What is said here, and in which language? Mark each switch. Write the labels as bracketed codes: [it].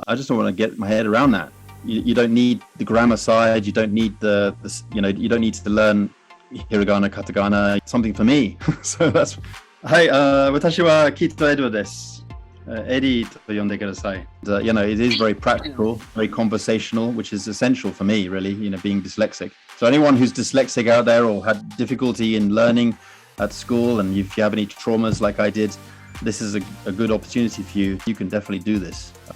[en] I just don't want to get my head around that. You don't need the grammar side. You don't need you don't need to learn hiragana, katakana, something for me. So that's, [ja] はい、私はキート・エドワです。エディと呼んでください。 [en] It is very practical, very conversational, which is essential for me, really, being dyslexic. So anyone who's dyslexic out there or had difficulty in learning at school, and if you have any traumas like I did, this is a good opportunity for you. You can definitely do this.